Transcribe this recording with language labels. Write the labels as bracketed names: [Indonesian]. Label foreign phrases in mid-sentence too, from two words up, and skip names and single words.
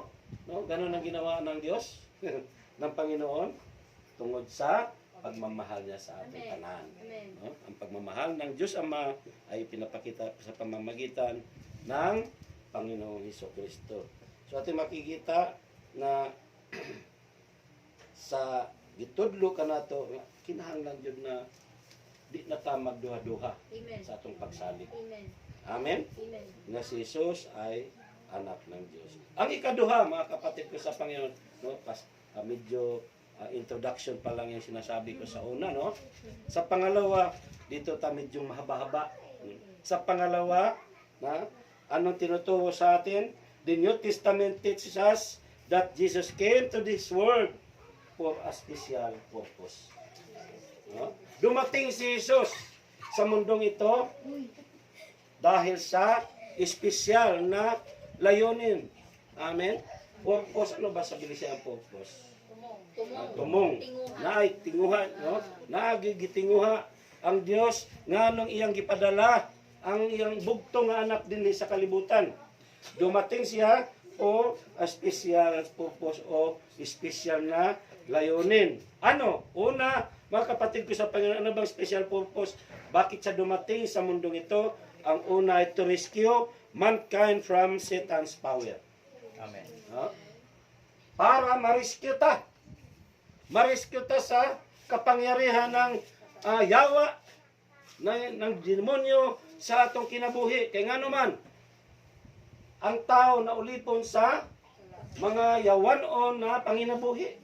[Filipino] Ganon ang ginawa ng Diyos, ng Panginoon, tungod sa pagmamahal niya sa ating tanan. No? Ang pagmamahal ng Diyos Ama ay pinapakita sa pamamagitan ng Panginoong Hesukristo. So ating makikita na sa gitudlo ka na to, [Cebuano] kinahanglan yun na di na ta magduha-duha sa atong pagsalig. Amen? [Filipino] Na si Jesus ay anak ng Diyos. Ang ikaduha, mga kapatid ko sa Panginoon, no? Medyo introduction pa lang yung sinasabi ko sa una, no? Sa pangalawa, dito ta medyo mahaba-haba. Sa pangalawa, anong tinuturo sa atin? [English] The New Testament teaches us that Jesus came to this world for a special purpose. [Filipino] No? Dumating si Jesus sa mundong ito dahil sa espesyal na layunin. Amen? Purpose, ano ba sa Bilisya ang purpose? [Cebuano] Tumong. Naay tinguha, no? Nagigitinguha ang Dios nganong iyang gipadala ang iyang bugtong nga anak dinhi sa kalibutan. [Filipino] Dumating siya o [English] special purpose [Filipino] o special na layunin. Ano? Una, mga kapatid ko sa Panginoon, ano bang [English] special purpose? [Filipino] Bakit siya dumating sa mundong ito? Ang una ay [English] to rescue mankind from Satan's power. [Filipino] Amen. [Cebuano] No? Para ma-rescue ta. Ma-rescue ta sa kapangyarihan ng yawa ng demonyo sa atong kinabuhi. Kaya nga naman, ang tao na ulipon sa mga yawanon na panginabuhi.